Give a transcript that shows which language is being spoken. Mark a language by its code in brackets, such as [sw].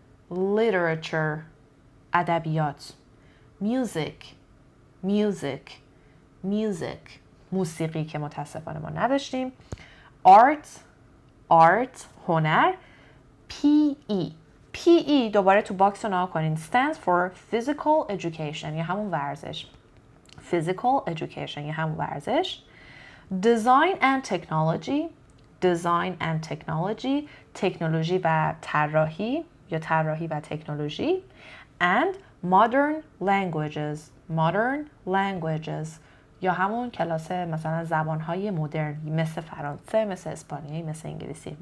[en] Literature. ادبیات. Music. Music. Music. [fa] موسیقی که متاسفانه ما نداشتیم. [en] Art. Art. هنر. PE. [fa] PE دوباره تو باکس رو نگاه کنین. [en] Stands for Physical Education [fa] یا همون ورزش. Physical Education یا همون ورزش. [en] Design and Technology. Design and Technology. [fa] تکنولوژی و طراحی یا طراحی و تکنولوژی. [en] And Modern Languages. [fa] Modern Languages یا همون کلاس مثلا زبانهای مدرن مثل فرانسه، مثل اسپانیایی، مثل انگلیسی.